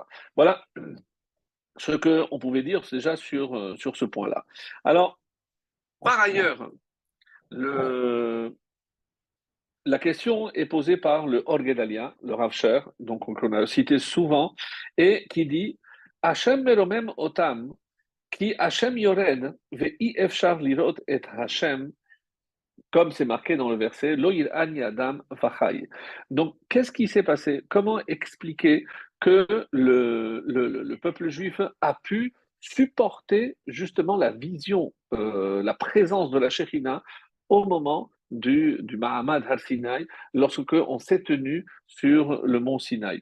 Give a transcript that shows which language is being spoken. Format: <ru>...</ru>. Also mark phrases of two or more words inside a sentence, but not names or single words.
<fr>Voilà ce qu'on pouvait dire déjà sur ce point-là. Alors, par ailleurs, le, la question est posée par le Or Gedalia, le Rav Sher, donc qu'on a cité souvent, et qui dit</fr> <he>השם מרומם אותם, כי השם יורד, ואי אפשר לראות את השם,</he> <fr>comme c'est marqué dans le verset,</fr> <he>לא אני אדם וחי.</he> <fr>Donc, qu'est-ce qui s'est passé? Comment expliquer que le peuple juif a pu supporter justement la vision, la présence de la Shekhinah au moment du</fr> <he>מעמד הר סיני,</he> <fr>lorsque on s'est tenu sur le mont Sinaï.</fr>